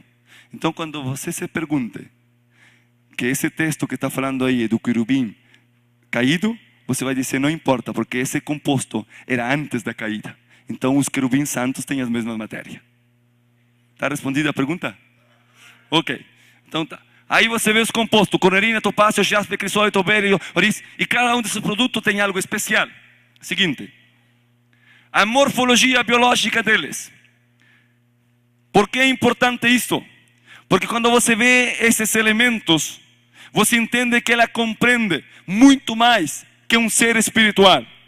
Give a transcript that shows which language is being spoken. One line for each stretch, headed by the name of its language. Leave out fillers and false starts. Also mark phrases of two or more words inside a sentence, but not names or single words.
Portuguese: Então quando você se pergunte que esse texto que está falando aí é do querubim caído, você vai dizer, não importa, porque esse composto era antes da caída. Então os querubins santos têm as mesmas matérias. Está respondida a pergunta? Ok. Então tá. Aí você vê os compostos: cornerina, topázio, jaspe, crisólito, berilo, oris. E cada um desses produtos tem algo especial. Seguinte. A morfologia biológica deles. Por que é importante isso? Porque quando você vê esses elementos, você entende que ela compreende muito mais que um ser espiritual.